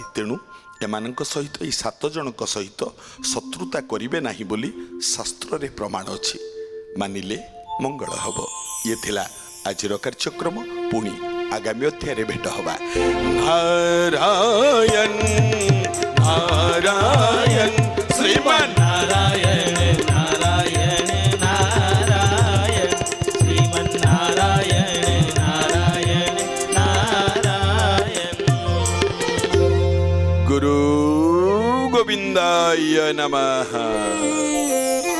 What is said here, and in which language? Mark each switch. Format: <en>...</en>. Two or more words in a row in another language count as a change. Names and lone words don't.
<or>ତେଣୁ ଏମାନଙ୍କ ସହିତ, ଏଇ 7 ଜଣଙ୍କ ସହିତ ଶତ୍ରୁତା କରିବେ ନାହିଁ ବୋଲି ଶାସ୍ତ୍ରରେ ପ୍ରମାଣ ଅଛି। ମାନିଲେ ମଙ୍ଗଳ ହେବ। ଇଏ ଥିଲା ଆଜିର କାର୍ଯ୍ୟକ୍ରମ। ପୁଣି ଆଗାମୀ ଅଧ୍ୟାୟରେ ଭେଟ ହେବା। ନାରାୟଣ ନାରାୟଣ ଶ୍ରୀମାନ</or> <sa>नारायण नारायण नारायण श्रीमन्नारायण नारायण नारायण। गुरु गोविंदाय नमः।</sa>